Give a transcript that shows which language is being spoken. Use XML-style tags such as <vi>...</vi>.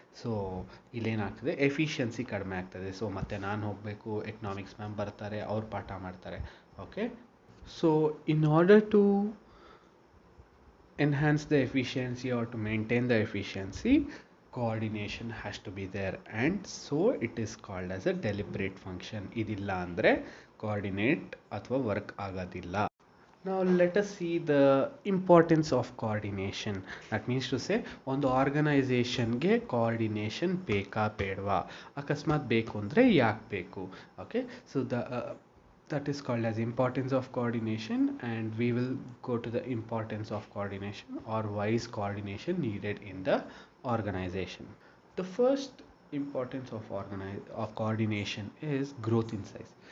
<kn>So ಇಲ್ಲೇನಾಗ್ತದೆ, efficiency ಕಡಿಮೆ ಆಗ್ತದೆ. So ಮತ್ತೆ ನಾನು ಹೋಗಬೇಕು, ಎಕನಾಮಿಕ್ಸ್ ಮ್ಯಾಮ್ ಬರ್ತಾರೆ, ಅವ್ರು ಪಾಠ ಮಾಡ್ತಾರೆ.</kn> <en>Okay, so in order to enhance the efficiency or to maintain the efficiency, coordination has to be there, and so it is called as a deliberate function.</en> <kn>ಇದಿಲ್ಲ ಅಂದರೆ coordinate ಅಥವಾ ವರ್ಕ್ ಆಗೋದಿಲ್ಲ.</kn> <en>Now let us see the importance of coordination. That means to say,</en> <kn>ಒಂದು ಆರ್ಗನೈಸೇಷನ್ಗೆ coordination ಬೇಕಾ ಬೇಡವಾ, ಅಕಸ್ಮಾತ್ ಬೇಕು ಅಂದರೆ ಯಾಕೆ ಬೇಕು.</kn> <en>Okay, so that is called as importance of coordination, and we will go to the importance of coordination or why is coordination needed in the organization. The first importance of coordination is growth in size.</en>